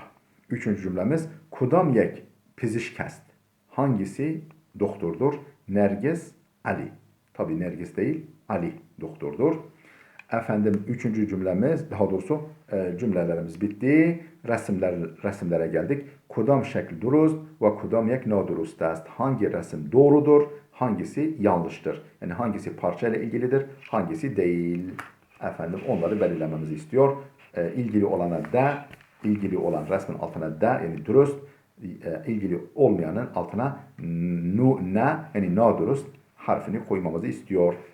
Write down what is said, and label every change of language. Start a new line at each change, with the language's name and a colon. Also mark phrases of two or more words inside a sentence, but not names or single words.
Turkish: Üçüncü cümlemiz,
Persian: کدام یک پزشک است.
Turkish: Hangisi doktordur? Nergis, Ali. Tabii Nergis değil, Ali doktordur. Üçüncü cümlemiz, daha doğrusu cümlelerimiz bitti. Resimlere geldik.
Persian: کدام شکلی درست و کدام یک نادرست است.
Turkish: Hangi resim doğrudur, hangisi yanlıştır? Yani hangisi parçayla ilgilidir, hangisi değil? Onları belirlememizi istiyor. İlgili olana da, ilgili olan resmin altına da yani durust, ilgili olmayanın altına ne yani nadurust harfini koymamızı istiyor.